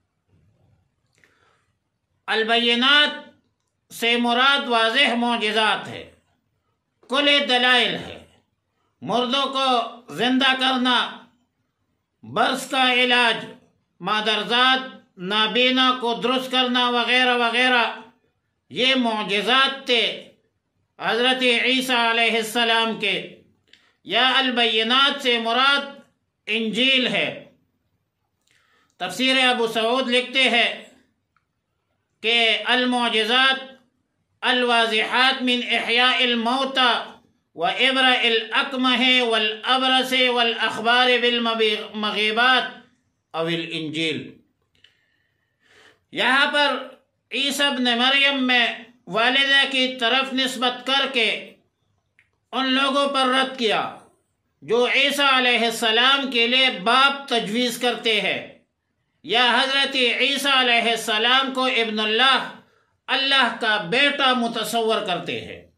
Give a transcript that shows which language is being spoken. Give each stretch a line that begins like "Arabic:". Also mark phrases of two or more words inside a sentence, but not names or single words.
Urdu: البینات سے مراد واضح معجزات ہے، کل دلائل ہے، مردوں کو زندہ کرنا، برس کا علاج، مادرزاد نابینا کو درست کرنا وغیرہ وغیرہ، یہ معجزات تھے حضرت عیسیٰ
Arabic: علیہ السلام
Urdu: کے۔ یا البینات سے مراد انجیل ہے۔ تفسیر ابو سعود لکھتے ہیں کہ
Arabic: المعجزات الواضحات من احیاء الموتى وابراء الاکمہ والابرص والاخبار بالمغیبات او الانجیل۔
Urdu: یہاں پر عیسی ابن مریم میں والدہ کی طرف نسبت کر کے ان لوگوں پر رد کیا جو عیسیٰ
Arabic: علیہ السلام
Urdu: کے لیے باپ تجویز کرتے ہیں، یا حضرت عیسیٰ
Arabic: علیہ السلام
Urdu: کو
Arabic: ابن اللہ،
Urdu: اللہ کا بیٹا متصور کرتے ہیں۔